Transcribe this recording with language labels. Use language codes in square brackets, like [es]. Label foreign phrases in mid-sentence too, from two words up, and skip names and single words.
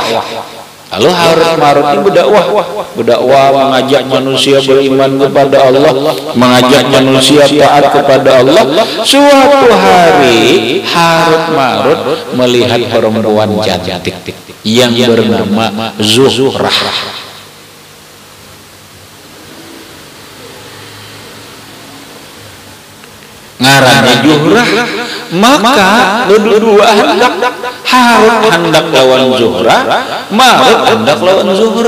[id] Lalu Harut Marut ini berdakwah, mengajak manusia beriman kepada Allah, mengajak manusia taat kepada Allah. Suatu hari Harut Marut melihat perempuan cantik yang bernama Zuhrah. [bjn] Ngarannya Zuhrah, maka dua hendak. Harut hendak lawan Zuhrah, Marut hendak lawan Zuhrah.